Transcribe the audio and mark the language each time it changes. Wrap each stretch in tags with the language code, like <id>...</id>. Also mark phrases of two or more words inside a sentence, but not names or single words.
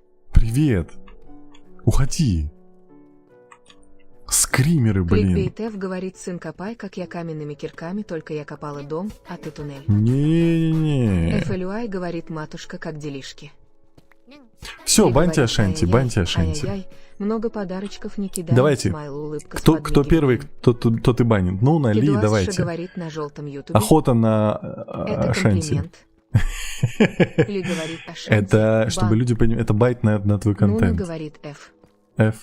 <ru>Привет. Уходи. Скримеры, блин. Кликбейт Ф говорит, сын, копай, как я каменными кирками, только я копала дом, а ты туннель. Не-не-не. FLY говорит, матушка, как делишки. Все, Ли баньте говорит, Ашанти, ай-яй-яй, баньте Ашанти. ай-яй-яй, много подарочков не кидай. Давайте. Смайл, улыбка с Кто подмигиванием. первый, тот и банит. Ну, на Ли, Кидуасша давайте. говорит на желтом ютубе. Охота на Это Ашанти. комплимент. Ли говорит Ашанти. Это, чтобы люди понимали, это байт на твой Нуна контент. говорит Ф. F.</ru>